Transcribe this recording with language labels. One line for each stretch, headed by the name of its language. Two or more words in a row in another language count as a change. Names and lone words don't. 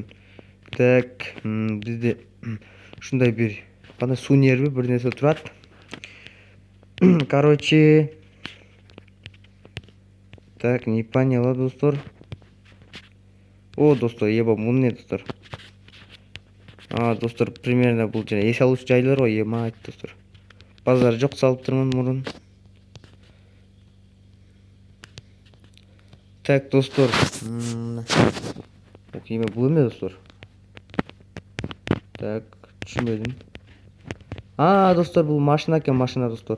Kyrgyz: Так, бизде шундай бир кандай суу нерви бир нерсе турат.
Russian: Короче, так, не поняла достор.
Kyrgyz: О, достор, еба, бул эмне достор? Достор, примерно бул жана эс алуучу жайлар ғой, ема айт достор. Базар жок салыптырмын мурун. Так, достор. Эме бул эмне достор? Так, түшүнбөдүм. Достор, бул машина экен, машина достор.